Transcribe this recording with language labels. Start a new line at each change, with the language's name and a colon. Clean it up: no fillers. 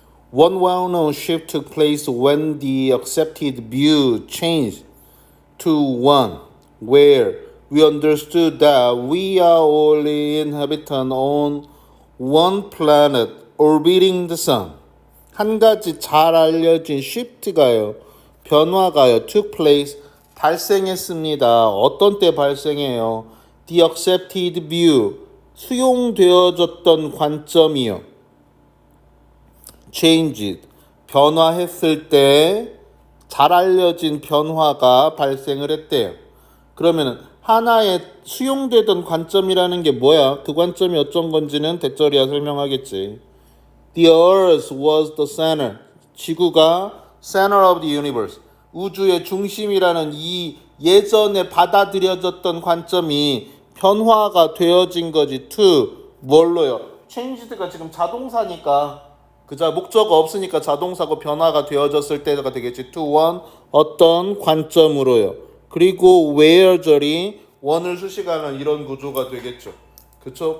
English: One well-known shift took place when the accepted view changed to one where we understood that we are all inhabitants on one planet orbiting the sun.
Korean: 한 가지 잘 알려진 shift가요, 변화가요,
English: took place,
Korean: 발생했습니다. 어떤 때 발생해요?
English: The accepted view,
Korean: 수용되어졌던 관점이요. changed, 변화했을 때 잘 알려진 변화가 발생을 했대요. 그러면은 하나의 수용되던 관점이라는 게 뭐야? 그 관점이 어쩐 건지는 대절이야 설명하겠지.
English: The earth was the center. 지구가 center of the universe.
Korean: 우주의 중심이라는 이 예전에 받아들여졌던 관점이 변화가 되어진 거지. to 뭘로요? changed가 지금 자동사니까 그자 목적어 없으니까 자동사고 변화가 되어졌을 때가 되겠지. to one 어떤 관점으로요. 그리고 where 절이 원을 수식하는 이런 구조가 되겠죠. 그렇죠?